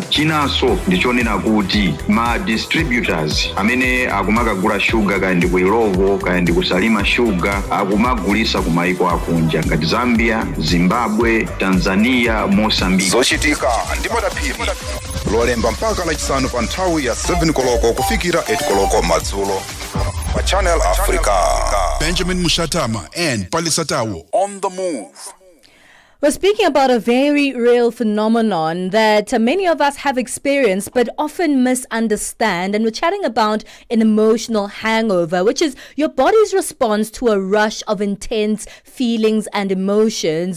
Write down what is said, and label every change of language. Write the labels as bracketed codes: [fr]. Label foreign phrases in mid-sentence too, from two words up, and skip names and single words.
[ny] Chinanso ndichonena kuti ma distributors amene akumakagula shuga kaya ndi ku Irovo kaya ndi kusalima shuga akumagulisa kumaiko akunja ngati Zambia, Zimbabwe, Tanzania, Mozambique. Zochitika ndi madaphiri lolemba mpaka lachisanu pa nthawi ya 7 koloko kufikira 8 koloko madzulo pa Channel Africa. [en] Benjamin Moshatama and Palesa on the move. We're speaking about a very real phenomenon that many of us have experienced but often misunderstand. And we're chatting about an emotional hangover, which is your body's response to a rush of intense feelings and emotions.